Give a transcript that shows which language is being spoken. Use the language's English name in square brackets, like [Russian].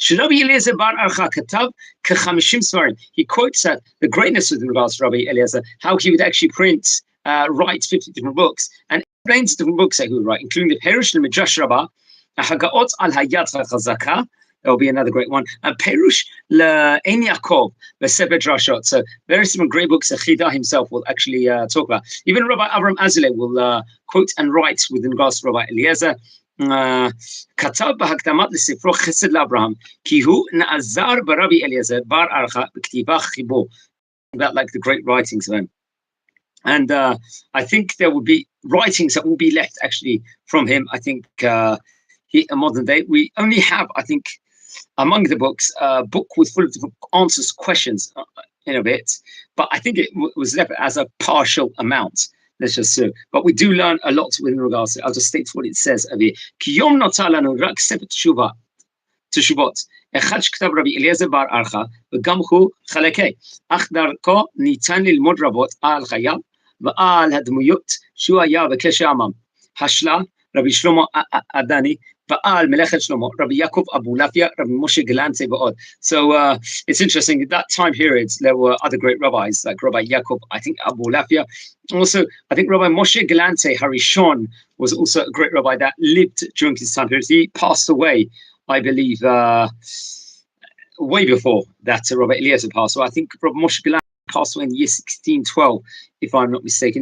[English] Rabbi Eliezer Ben Arhah [Hebrew] Katav K'chamishim Svarim. [English] He quotes that the greatness with regards to Rabbi Eliezer, how he would actually write 50 different books, and explains different books that he would write, including the Perush L'Midrash Rabbah, Hagaot Al Hayat HaChazaka. That will be another great one. And Perush L'Ein Yaakov V'Sefer Drashot. So very some great books that Chida himself will actually talk about. Even Rabbi Avram Azaleh will quote and write with regards to Rabbi Eliezer. [Hebrew] כתב בהקדמת לספרו חסד לאברהם כי הוא נעזר ברבי אליעזר בר ארחא בכתיבה חיבור, [English] about like the great writings of him. And I think there will be writings that will be left actually from him. I think in modern day we only have, I think, among the books, a book with full of different answers, questions in a bit, but I think it was left as a partial amount. Let's just say. But we do learn a lot with regards to it. I'll just state what it says over here. [Hebrew] כי יום נותר לנו רק ספר תשובות. אחד שכתב רבי אליעזר בר ארחא, וגם הוא חלקי. אך דרכו ניתן ללמוד רבות על חייו, ועל הדמויות שהוא היה בקשר עמם. השלה, רבי שלמה עדני, Baal Melechet Shlomo, Rabbi Yaakov Abulafia, Rabbi Moshe Galante Ba'od. [English] So it's interesting, at that time period, there were other great rabbis, like Rabbi Yaakov, I think Abulafia. Also, I think Rabbi Moshe Galante Harishon was also a great rabbi that lived during his time period. He passed away, I believe, way before that Rabbi Eliezer passed away. I think Rabbi Moshe Galante passed away in the year 1612, if I'm not mistaken.